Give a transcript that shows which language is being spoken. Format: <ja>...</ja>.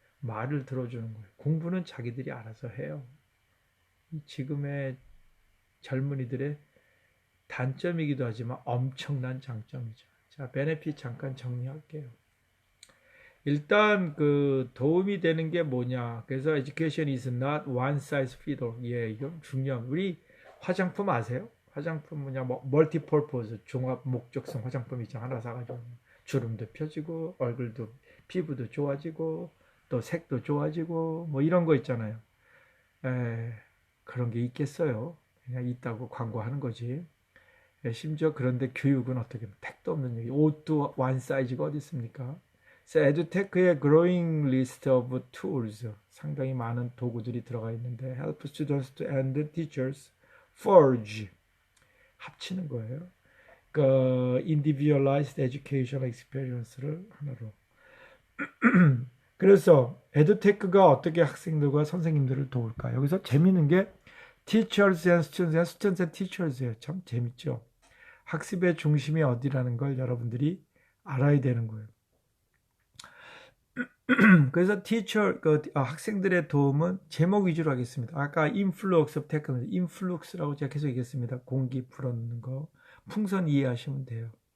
<ko>말을 들어주는 거예요. 공부는 자기들이 알아서 해요. 지금의 젊은이들의 단점이기도 하지만 엄청난 장점이죠. 자, 베네핏 잠깐 정리할게요. 일단 그 도움이 되는 게 뭐냐?</ko> <en>그래서 education is not one size fits all.</en> <ko>예, 이건 중요한. 우리 화장품 아세요? 화장품 뭐냐? 뭐 멀티퍼포즈 종합 목적성 화장품 있죠. 하나 사가지고 주름도 펴지고 얼굴도 피부도 좋아지고 또 색도 좋아지고 뭐 이런 거 있잖아요. 에, 그런 게 있겠어요? 그냥 있다고 광고하는 거지. 심지어 그런데 교육은 어떻게 택도 없는 얘기. 옷도 원 사이즈가 어디 있습니까?</ko> <en>에듀테크의 growing list of tools</en> <ko>상당히 많은 도구들이 들어가 있는데</ko> <en>help students and teachers forge</en> <ko>합치는 거예요.</ko> <en>그 individualized educational experience를</en> <ko>하나로. 그래서 에듀테크가 어떻게 학생들과 선생님들을 도울까? 여기서 재미있는 게</ko> <en>Teachers and students and teachers예요.</en> <ko>참 재밌죠. 학습의 중심이 어디라는 걸 여러분들이 알아야 되는 거예요. 그래서 학생들의 도움은 제목 위주로 하겠습니다. 아까</ko> <en>influx of technology,</en> <ko>influx라고 제가 계속 얘기했습니다. 공기 불어넣는 거. 풍선 이해하시면 돼요.</ko>